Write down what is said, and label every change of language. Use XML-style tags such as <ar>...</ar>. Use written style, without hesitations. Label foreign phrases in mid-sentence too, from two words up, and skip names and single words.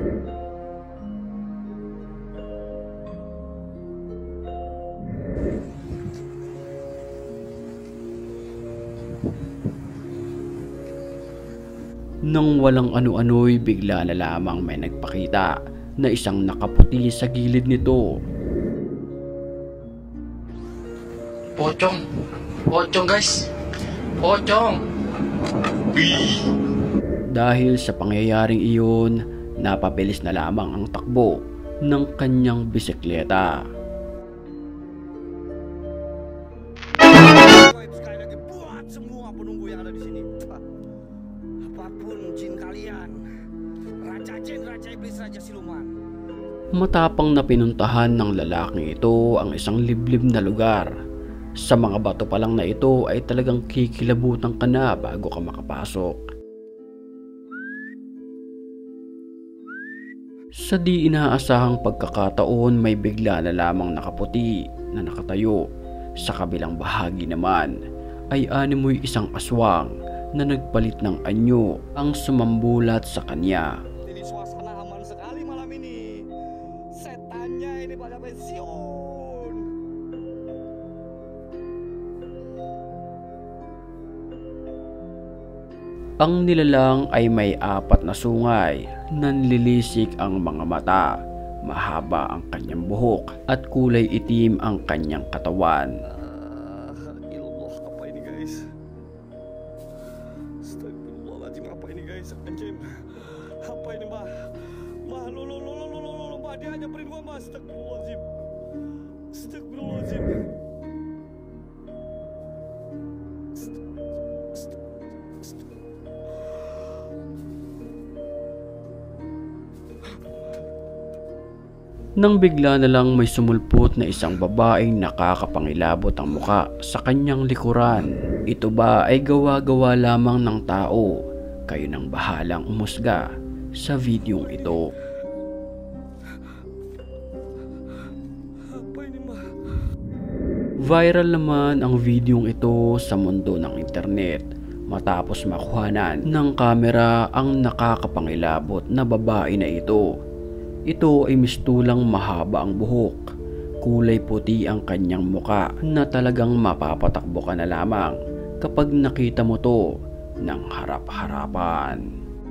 <tl>Nang walang ano-ano'y bigla na lamang may nagpakita na isang nakaputi sa gilid nito. Pocong! Pocong guys! Pocong! Dahil sa pangyayaring iyon, napabilis na lamang ang takbo ng kanyang bisikleta.</tl> <id>Sekali lagi buat semua penunggu yang ada di sini. Apapun jin kalian, Raja Jin, Raja Iblis, Raja Siluman.</id> <tl>Matapang na pinuntahan ng lalaking ito ang isang liblib na lugar. Sa mga bato pa lang na ito ay talagang kikilabutan ka na bago ka makapasok. Sa di inaasahang pagkakataon, may bigla na lamang nakaputi na nakatayo. Sa kabilang bahagi naman ay animoy isang aswang na nagpalit ng anyo ang sumambulat sa kanya.</tl> <id>Ini suasana aman sekali malam ini. Setannya ini pada pensiun.</id> <tl>Ang nilalang ay may 4 na sungay, nanlilisik ang mga mata, mahaba ang kanyang buhok at kulay itim ang kanyang katawan.</tl> <id>Ilallah, apa ini guys? Astagfirullahaladzim, apa ini guys? Anjim, apa ini mbak? Mbak, lo, mbak, dia hanya beri 2 mbak. Astagfirullahaladzim. Astagfirullahaladzim.</id> <tl>Nang bigla na lang may sumulpot na isang babaeng nakakapangilabot ang muka sa kanyang likuran. Ito ba ay gawa-gawa lamang ng tao? Kayo nang bahalang umusga sa videong ito.</tl> <id>Apa ini mbak?</id> <tl>Viral naman ang videong ito sa mundo ng internet matapos makuhanan ng kamera ang nakakapangilabot na babae na ito. Ito ay mistulang mahaba ang buhok, kulay puti ang kanyang muka na talagang mapapatakbo ka na lamang kapag nakita mo to ng harap-harapan.</tl>